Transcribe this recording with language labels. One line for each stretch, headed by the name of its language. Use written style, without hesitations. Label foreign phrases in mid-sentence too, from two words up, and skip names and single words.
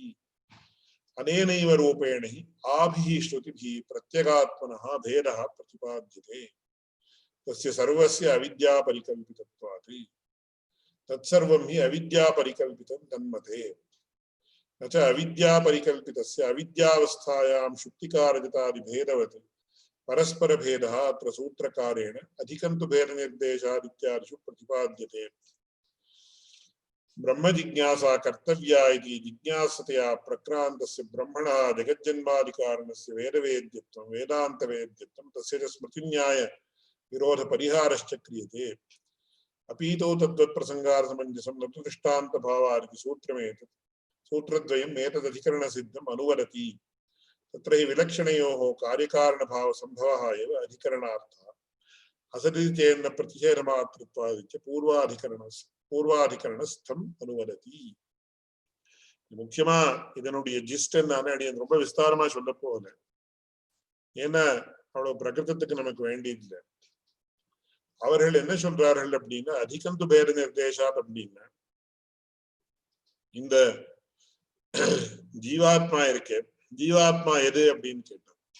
Sanskrit: अनेनैव रूपेण हि आभिः श्रुतिभिः प्रत्यगात्मनः भेदः प्रतिपाद्यते तस्य सर्वस्य अविद्या परिकल्पितत्वात् तत्सर्वं हि अविद्या परिकल्पितं तन्मते न च अविद्या परिकल्पितस्य अविद्यावस्थायां शुक्तिकारजतादि भेदवत् परस्पर भेदः अत्र सूत्रकारेण अधिकं तु भेद निर्देशात् इत्यादिषु प्रतिपाद्यते. ब्रह्म जिज्ञासा कर्तव्या इति जिज्ञासतया प्रक्रान्तस्य ब्रह्मणः जगज्जन्मादिकारणस्य वेदवेद्यत्वं वेदान्तवेद्यत्वं तस्य च स्मृतिन्याय विरोध परिहारश्च क्रियते. अपीतो तद्वत्प्रसङ्गार्थसमञ्जसं न तु दृष्टान्तभावादिति सूत्रमेतत् सूत्रद्वयम् एतदधिकरणसिद्धम् अनुवदति. तत्र हि विलक्षणयोः कार्यकारणभावसम्भवः एव अधिकरणार्थः असदिति चेन्न प्रतिषेधमातृत्वादित्य पूर्वाधिकरणस्थम् अनुवदति.
Tamil: முக்கியமா இதனுடைய ஜிஸ்ட் என்னன்னு அடியன் ரொம்ப விஸ்தாரமா சொல்ல போகல, ஏன்னா அவ்வளவு பிரகிருதத்துக்கு நமக்கு வேண்டியதில்லை. அவர்கள் என்ன சொல்றார்கள் அப்படின்னா
Sanskrit: अधिकं तु भेद निर्देशात्
Tamil: அப்படின்னா இந்த ஜீவாத்மா இருக்கே, ஜீவாத்மா எது அப்படின்னு கேட்டார்.